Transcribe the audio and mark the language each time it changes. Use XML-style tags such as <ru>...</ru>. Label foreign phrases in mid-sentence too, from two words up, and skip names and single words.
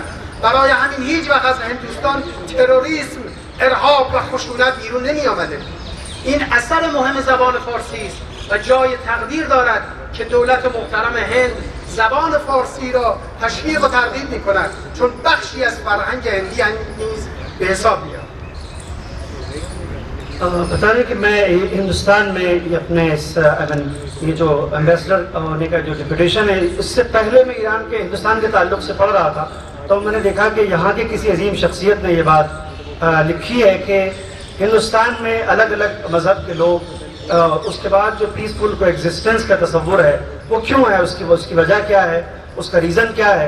<fa>برای همین هیچ وقت از هندوستان تروریسم، ارهاب و خشونت بیرون نمی آمده. این اثر مهم زبان فارسی است و جای تقدیر دارد که دولت محترم هند زبان فارسی را تشویق و ترغیب می کند، چون بخشی از فرهنگ هندی نیز به حساب میاد.</fa> <hi>बता दें कि मैं हिंदुस्तान में अपने ये जो एम्बेसडर होने का जो डिप्यूटेशन है, इससे पहले मैं ईरान के हिंदुस्तान के ताल्लुक से पढ़ रहा था, तो मैंने देखा कि यहाँ के किसी अजीम शख्सियत ने ये बात लिखी है कि हिंदुस्तान में अलग अलग मज़हब के लोग, उसके बाद जो</hi> <en>peaceful co existence</en> <hi>का तस्वुर है वो क्यों है, उसकी वजह क्या है, उसका रीज़न क्या है।</hi>